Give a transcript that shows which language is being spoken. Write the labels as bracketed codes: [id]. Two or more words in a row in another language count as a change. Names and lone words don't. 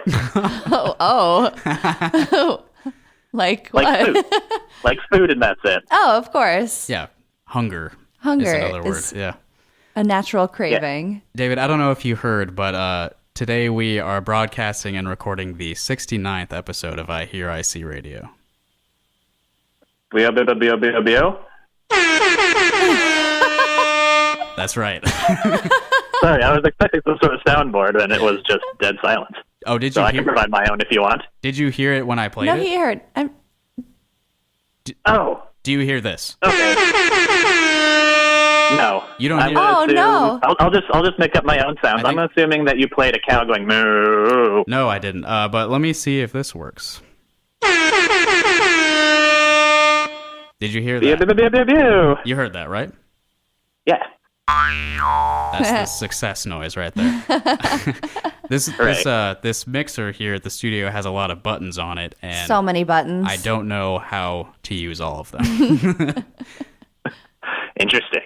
[en] Like Like what? food. Like food, and that's it. Oh, of course. Yeah, hunger. Hunger is another word. is Yeah. a natural craving. David, I don't know if you heard, but today we are broadcasting and recording the 69th episode of iHearIC Radio. B-O-B-O-B-O-B-O-B-O? That's right. Sorry, I was expecting some sort of soundboard, and it was just dead silence. Oh, did you So I hear? can provide my own if you want. Did you hear it when I played No, it? he heard. Oh, Do you hear this? okay. No. You don't I'm hear gonna Oh, assume- no. I'll just make up my own sounds. I I'm think- assuming that you played a cow going moo. No, I didn't. But let me see if this works. Did you hear that? B-O-B-O-B-O-B-O. You heard that, right? Yeah. That's the success noise right there. This mixer here at the studio has a lot of buttons on it, and So many buttons. I don't know how to use all of them. Interesting.